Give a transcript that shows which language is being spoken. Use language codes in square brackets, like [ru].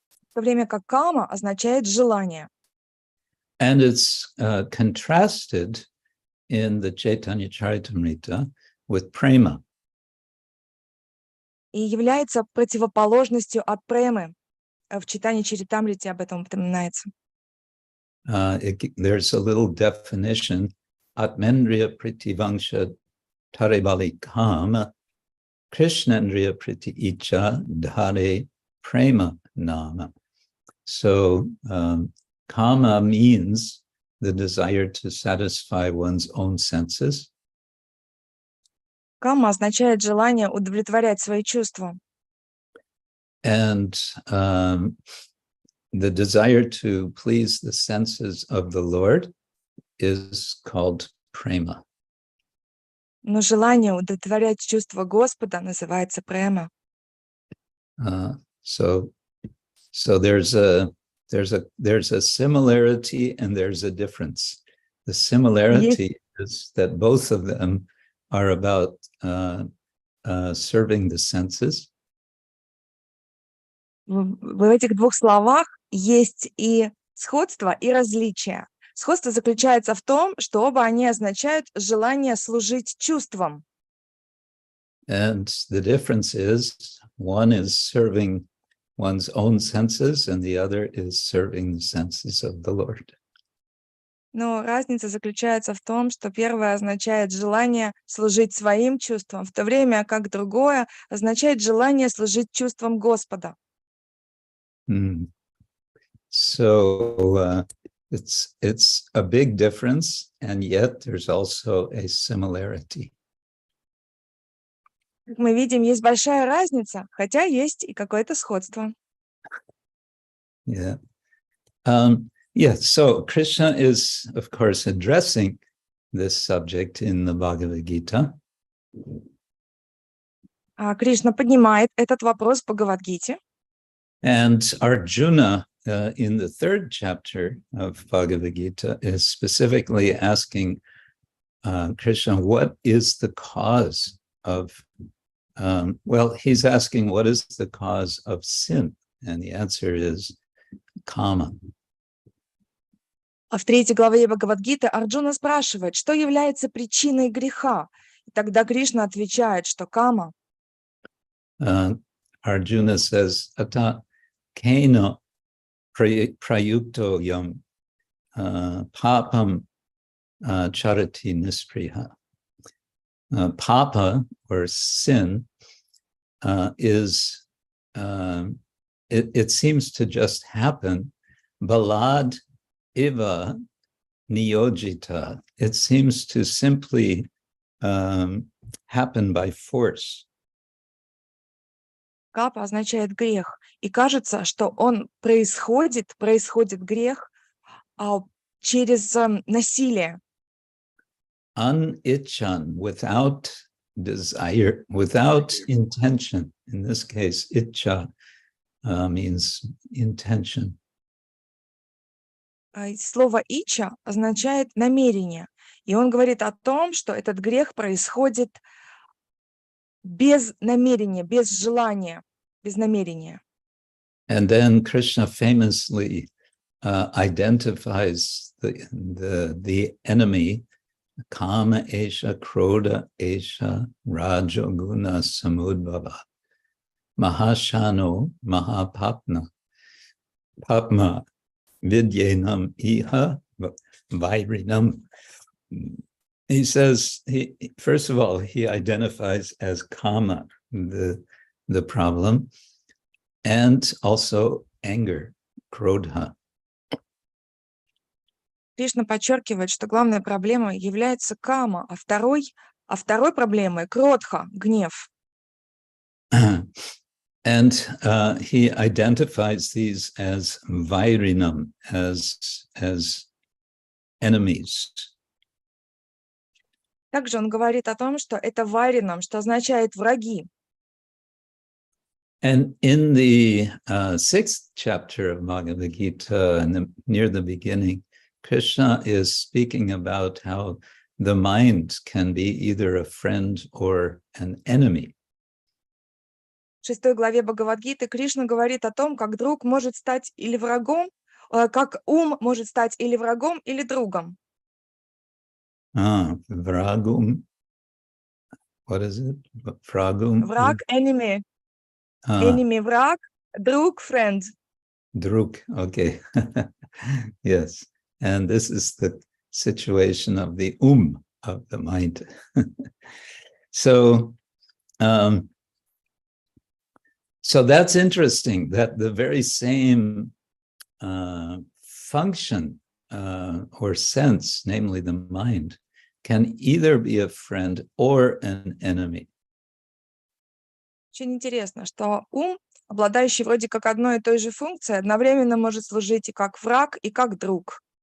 [ru] В то время как кама означает желание. [en] And it's contrasted in the Chaitanya Charitamrita with prema. [ru] И является противоположностью от премы. В читании Чаритамрити об этом упоминается. [en] There's a little definition. [sa] Atmendriya pritivangsha taribali kama, Krishnendriya priti icha dhare prema nama. [en] So kama means the desire to satisfy one's own senses. [ru] Кама означает желание удовлетворять свои чувства. [en] And the desire to please the senses of the Lord is called prema. [ru] Но желание удовлетворять чувства Господа называется према. [en] So there's a similarity and there's a difference. The similarity is that both of them are about serving the senses. [ru] В этих двух словах есть и сходство, и различие. Сходство заключается в том, что оба они означают желание служить чувствам. [en] And the difference is one is serving one's own senses and the other is serving the senses of the Lord. [ru] Но разница заключается в том, что первое означает желание служить своим чувствам, в то время как другое означает желание служить чувствам Господа. [en] So it's a big difference, and yet there's also a similarity. [ru] Как мы видим, есть большая разница, хотя есть и какое-то сходство. [en] Yeah. So Krishna is, of course, addressing this subject in the Bhagavad Gita. [ru] Кришна поднимает этот вопрос в Бхагават-гите. [en] And Arjuna, in the third chapter of Bhagavad Gita, is specifically asking Krishna, what is the cause of, he's asking, what is the cause of sin? And the answer is kama. [ru] А в 3 главе Бхагават-гиты Арджуна спрашивает, что является причиной греха. И тогда Кришна отвечает, что кама, [en] Arjuna says, [sa] Ata kena prayukto yam papam charati nispriha. [en] Papa, or sin, is, it seems to just happen. [sa] Balad iva niyojita. [en] It seems to simply happen by force. [ru] капа означает грех. И кажется, что он происходит грех через насилие. [en] Unichan, without desire, without intention. In this case, itcha means intention. [ru] Слово «ича» означает намерение. И он говорит о том, что этот грех происходит без намерения, без желания, без намерения. [en] And then Krishna famously identifies the enemy, [sa] Kama Esha, Krodha Esha, Rajoguna Samudbhava, Mahashano, Mahapapna, Papma, Vidyenam Iha, Vairinam. [en] He says, first of all, he identifies as Kama, the problem, and also anger, Krodha. [ru] Кришна подчеркивает, что главная проблема является кама, а второй проблемой кродха, гнев. [en] And he identifies these as vairinam, as enemies. [ru] Также он говорит о том, что это вайринам, что означает враги. [en] And in the 6th chapter of Bhagavad Gita, near the beginning, Krishna is speaking about how the mind can be either a friend or an enemy. [ru] В 6 главе Бхагават-гиты Кришна говорит о том, как друг может стать или врагом, как ум может стать или врагом, или другом. [en] Vragum. What is it? Vragum. [ru] Враг, enemy. [en] Enemy, [ru] враг, друг, [en] friend. Druk, okay. Yes. And this is the situation of the of the mind. So that's interesting, that the very same function or sense, namely the mind, can either be a friend or an enemy. [ru] Очень интересно, что ум, обладающий вроде как одной и той же функцией, одновременно может служить и как враг, и как друг.